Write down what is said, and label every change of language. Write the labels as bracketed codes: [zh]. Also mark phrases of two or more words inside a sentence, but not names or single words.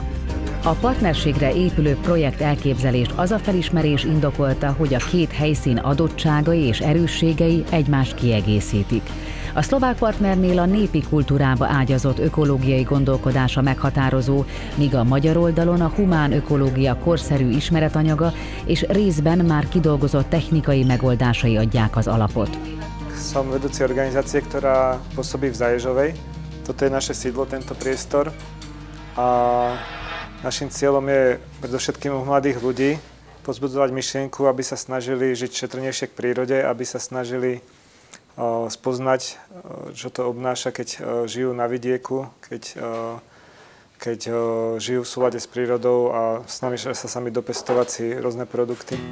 [hu] A partnerségre épülő projekt elképzelést az a felismerés indokolta, hogy a két helyszín adottságai és erősségei egymást kiegészítik. A szlovák partnernél a népi kultúrába ágyazott ökológiai gondolkodása meghatározó, míg a magyar oldalon a humán ökológia korszerű ismeretanyaga és részben már kidolgozott technikai megoldásai adják az alapot. [sk] Som vedúci organizácie, ktorá pôsobí v Zaježovej. Toto je naše sídlo, tento priestor. A našim cieľom je predovšetkým u mladých ľudí povzbudzovať myšlienku, aby sa snažili žiť šetrnejšie k prírode, aby sa snažili spoznať, čo to obnáša, keď žijú na vidieku, keď žijú v súlade s prírodou a snažia sa sami dopestovať si rôzne produkty.